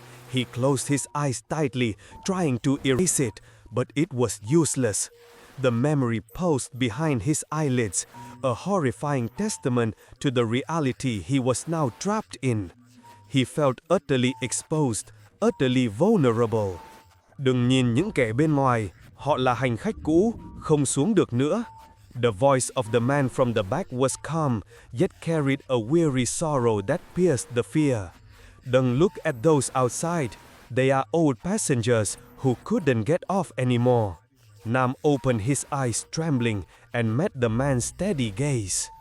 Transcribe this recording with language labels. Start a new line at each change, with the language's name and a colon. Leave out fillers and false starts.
English: He closed his eyes tightly, trying to erase it, but it was useless. The memory posed behind his eyelids, a horrifying testament to the reality he was now trapped in. He felt utterly exposed, utterly vulnerable.
Vietnamese: Đừng nhìn những kẻ bên ngoài, họ là hành khách cũ, không xuống được nữa.
English: The voice of the man from the back was calm, yet carried a weary sorrow that pierced the fear. Don't look at those outside. They are old passengers who couldn't get off anymore. Nam opened his eyes trembling and met the man's steady gaze.